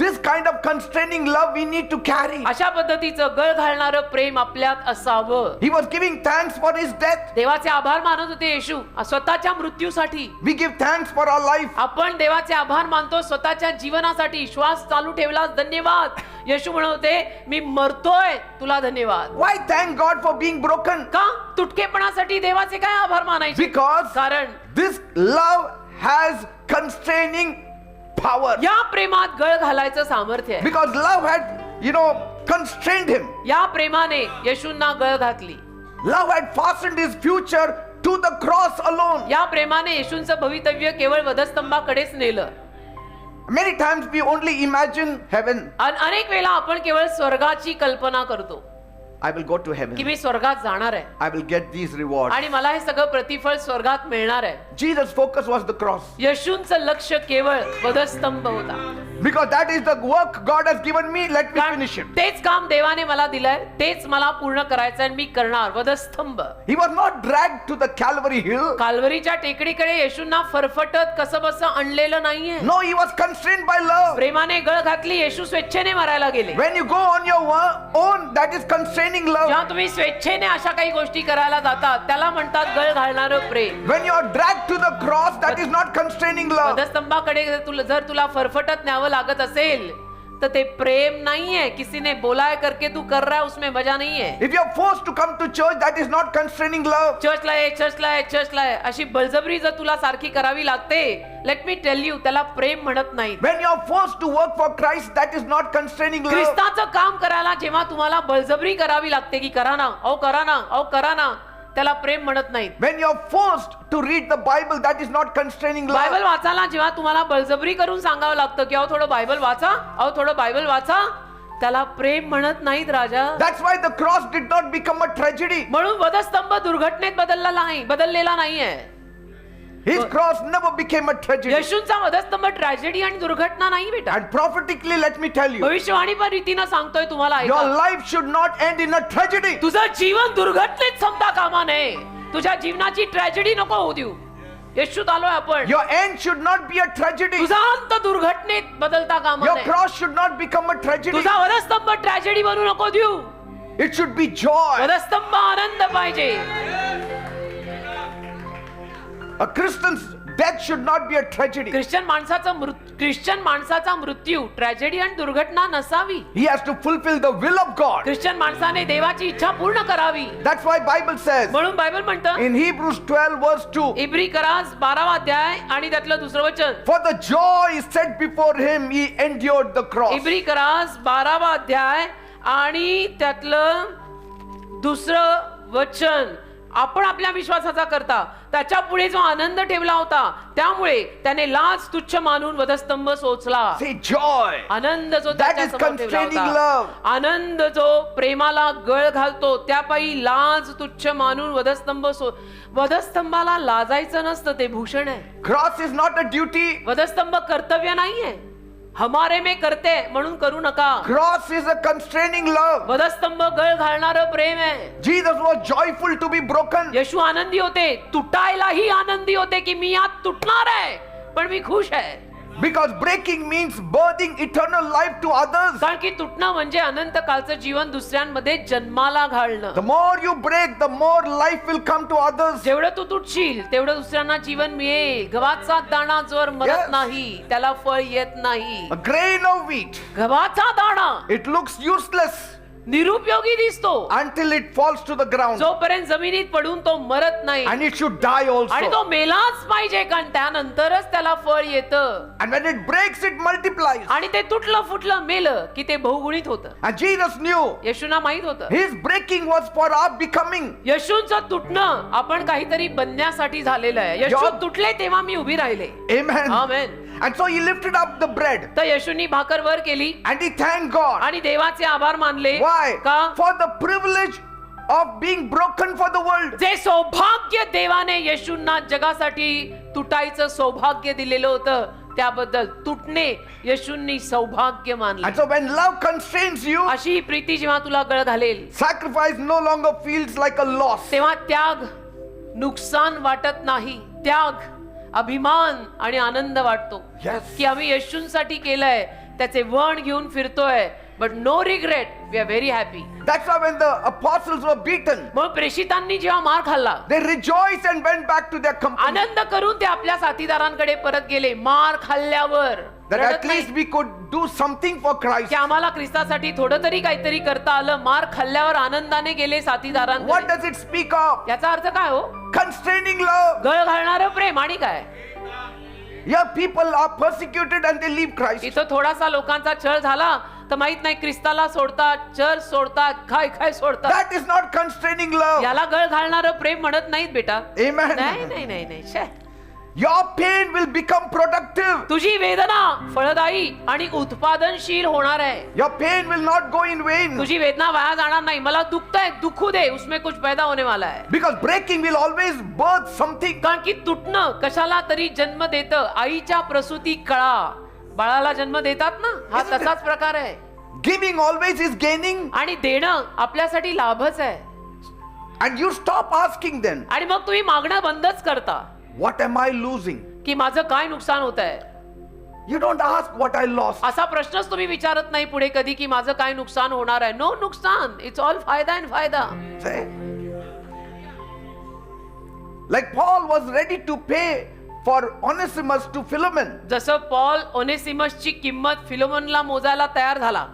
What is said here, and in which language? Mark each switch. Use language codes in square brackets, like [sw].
[en] This kind of constraining love we need to carry. [mr] अशा पद्धतीचं गळ घालणारं प्रेम आपल्यात असावं. [en] He was giving thanks for his death. [mr] देवाचे आभार मानत होते येशू स्वतःच्या मृत्यूसाठी. [en] We give thanks for our life. [mr] आपण देवाचे आभार मानतो स्वतःच्या जीवनासाठी. श्वास चालू ठेवला धन्यवाद. येशू म्हणत होते मी मरतोय तुला धन्यवाद. [en] Why thank God for being broken? [mr] का तुटकेपणासाठी देवाचे काय आभार मानायचे? [en] Because [mr] कारण [en] this love has constraining power. [mr] या प्रेमात गळ घालायचं सामर्थ्य आहे. [en] Because love had, constrained him. [mr] या प्रेमाने येशूंना गळ घातली. [en] Love had fastened his future to the cross alone. [mr] या प्रेमाने येशूंचं भवितव्य केवळ वधस्तंभाकडेच नेलं. [en] Many times we only imagine heaven. [mr] अनेक वेळा आपण केवळ स्वर्गाची कल्पना करतो [en] I will go to [mr] की [en] heaven. [mr] मी स्वर्गात जाणार आहे [en] I will get these rewards. [mr] आणि मला हे सगळं प्रतिफळ स्वर्गात मिळणार आहे. [en] Jesus' focus was the cross. [mr] येशूंचं लक्ष केवळ वधस्तंभ होता. [en] Because that is the work God has given me. Let me [mr] कारण [en] finish it. [mr] तेच काम देवाने मला दिलंय, तेच मला पूर्ण करायचं आणि मी करणार. वधस्तंभ. [en] He was not dragged to the Calvary hill. [mr] काल्वरीच्या टेकडीकडे येशूंना फरफटत कसं बसं आणलेलं नाहीये. [en] No, he was constrained by love. [mr] प्रेमाने गळ घातली. येशू स्वेच्छेने मरायला गेले. [en] When you go on your own, that is constraining love. [mr] जेव्हा तुम्ही स्वेच्छेने अशा काही गोष्टी करायला जातात त्याला म्हणतात गळ घालणारं प्रेम. [en] When you are dragged to the cross, that is not constraining love. [mr] वधस्तंभाकडे जर तुला फरफटत न्यावं लागत असेल तर ते प्रेम नाहीये. [hi] किसी ने बोला है करके तू कर रहा है उसमें मजा नहीं है. [en] If you are forced to come to church, that is not constraining love. [mr] चर्चला आहे अशी बळजबरी जर तुला सारखी करावी लागते, [en] let me tell you [mr] त्याला प्रेम म्हणत नाही. [en] When you are forced to work for Christ, that is not constraining love. [mr] ख्रिस्ताचं काम करायला जेव्हा तुम्हाला बळजबरी करावी लागते की करा ना, त्याला प्रेम म्हणत नाहीत. [en] When you are forced to read the Bible, that is not constraining love. [mr] Bible वाचायला जेव्हा तुम्हाला बळजबरी करून सांगावं लागतं की थोडं बायबल वाचा, त्याला प्रेम म्हणत नाहीत राजा. [en] That's why the cross did not become a tragedy. [mr] म्हणून वधस्तंभ दुर्घटनेत बदललेला नाहीये. [en] His cross never became a tragedy. [mr] येशूंचा वधस्तंभ tragedy आणि दुर्घटना नाही बेटा. [en] And prophetically, let me tell you, [mr] भविष्यवाणी पण रीतीनं सांगतोय तुम्हाला, [en] your [mr] ऐका. [en] life should not end in a tragedy. [mr] तुझं जीवन दुर्घटनेत संपता कामा नये. तुझ्या जीवनाची ट्रॅजेडी नको होऊ देऊ. येशूत आलोय आपण. [en] Your end should not be a tragedy. [mr] तुझा अंत दुर्घटनेत बदलता कामा [en] Your [mr] नये. [en] cross should not become a tragedy. [mr] तुझा वधस्तंभ ट्रॅजेडी बनू नको देऊ. [en] It should be joy. [mr] वधस्तंभ आनंद पाहिजे. [en] A Christian's death should not be a tragedy. [mr] Christian माणसाचा मृत्यू ट्रॅजेडी आणि दुर्घटना नसावी. [en] He has to fulfill the will of God. [mr] Christian माणसाने देवाची इच्छा पूर्ण करावी. [en] That's why Bible says [mr] म्हणून बायबल म्हणतं [en] in Hebrews 12 verse 2, [mr] इब्री करास 12वा अध्याय आणि त्यातलं दुसरं वचन. [en] for the joy set before him he endured the cross. [mr] इब्री करास 12वा अध्याय आणि त्यातलं दुसरं वचन. आपण आपल्या विश्वासाचा करता त्याच्या पुढे जो आनंद ठेवला होता त्यामुळे त्याने लाज तुच्छ मानून वधस्तंभ सोचला. [en] See, joy. [mr] आनंद जो [en] That [mr] त्याच्या [en] is [mr] समोर ठेवला [en] constraining [mr] होता, [en] love. [mr] आनंद जो प्रेमाला गळ घालतो त्यापायी लाज तुच्छ मानून वधस्तंभाला लाजायचं नसतं, ते भूषण आहे. [en] Cross is not a duty. [mr] वधस्तंभ कर्तव्य नाहीये, हमारे में करते म्हणून करू नका. [en] Cross is a constraining love. [mr] वधस्तंभ गळ घालणारं प्रेम आहे. [en] Jesus was joyful to be broken. [mr] येशू आनंदी होते, तुटायलाही आनंदी होते की मी यात तुटणार आहे पण मी खुश आहे. [en] Because breaking means birthing eternal life to others. [mr] कारण की तुटणं म्हणजे अनंत कालचं जीवन दुसऱ्यांमध्ये जन्माला घालणं. [en] The more you break, the more life will come to others. [mr] जेवढं तू तुटशील तेवढं दुसऱ्यांना जीवन मिळेल. गव्हाचा दाणा जोर मरत [en] Yes. [mr] नाही त्याला फळ येत नाही. [en] A grain of wheat, [mr] गव्हाचा दाणा [en] it looks useless [mr] निरुपयोगी दिसतो [en] until it falls to the ground. [mr] जोपर्यंत जमिनीत पडून तो मरत नाही. [en] And it should die [mr] आणि तो [en] also. [mr] मेलाच पाहिजे कारण त्यानंतरच त्याला फळ येतं. [en] And when it breaks, it multiplies. [mr] आणि ते तुटलं फुटलं मेलं की ते बहुगुणित होतं. [en] And Jesus knew [mr] येशूंना माहित होतं [en] his breaking was for our becoming. [mr] येशूंचं तुटणं आपण काहीतरी बनण्यासाठी झालेलं आहे. येशू Job- तुटले तेव्हा मी उभी राहिले. [en] Amen. [mr] Amen. [en] And so he lifted up the bread [mr] तर येशूंनी भाकर वर केली [en] and he thanked God. [mr] आणि देवाचे आभार मानले. [en] Why? [mr] का? [en] For the privilege of being broken for the world. [mr] जे सौभाग्य देवाने येशूंना जगासाठी तुटायचं सौभाग्य दिलेलं होतं त्याबद्दल तुटणे येशूंनी सौभाग्य मानले. [en] And so when love constrains you, [mr] अशी ही प्रीती जेव्हा तुला गळ घालेल [en] sacrifice no longer feels like a loss. [mr] तेव्हा त्याग नुकसान वाटत नाही, त्याग अभिमान आणि आनंद वाटतो. [en] Yes. [mr] की आम्ही येशूंसाठी केलंय त्याचे वण घेऊन फिरतोय. [en] But no regret, we are very happy. That's why when the apostles were beaten, [mr] मग प्रेषितांनी जेव्हा मार खाल्ला [en] they rejoiced and went back to their company. [mr] आनंद करून ते आपल्या साथीदारांकडे परत गेले. मार खाल्ल्यावर [en] That [mr] रडत [en] at [mr] नाही [en] least we could do something for Christ. [mr] की आम्हाला ख्रिस्तासाठी थोडं तरी काहीतरी करता आलं. मार खाल्ल्यावर आनंदाने गेले [en] What [mr] साथीदारांकडे. [en] does it speak of? [mr] याचा अर्थ काय हो? [en] Constraining love. [mr] गळ घालणारं प्रेम. आणि काय? [en] Yeah, people are persecuted and they leave Christ. [mr] इथं थोडासा लोकांचा छळ झाला तर माहित नाही ख्रिस्ताला सोडतात, चर्च सोडतात, काय काय सोडतात. [en] That is not constraining love. [mr] याला गळ घालणारं प्रेम म्हणत नाहीत बेटा. [en] Amen. [mr] नाही नाही नाही नाही छे. [en] Your pain will become productive. [mr] तुझी वेदना फळदायी आणि उत्पादनशील होणार आहे. [en] Your pain will not go in vain. [mr] तुझी वेदना वाया जाणार नाही. मला दुखतंय, दुखू दे, [hi] उसमें कुछ पैदा होने वाला है. [en] Because breaking will always birth something. [mr] कारण की तुटणं कशाला तरी जन्म देतं. आईच्या प्रसूती कळा बाळाला जन्म देतात ना, हा तसाच प्रकार आहे. [en] Giving always is gaining. [mr] आणि देणं आपल्यासाठी लाभच आहे. [en] And you stop asking then, [mr] आणि मग तुम्ही मागणं बंदच करता [en] what am I losing? [mr] की माझं काय नुकसान होत आहे. [en] You don't ask what I lost. [mr] असा प्रश्नच तुम्ही विचारत नाही पुढे कधी की माझं काय नुकसान होणार आहे. [en] No नुकसान, it's all फायदा and फायदा. Say. Like Paul was ready to pay for Onesimus to Philemon. [mr] जसं पॉल ओनेसिमसची किंमत फिलोमोनला मोजायला तयार झाला.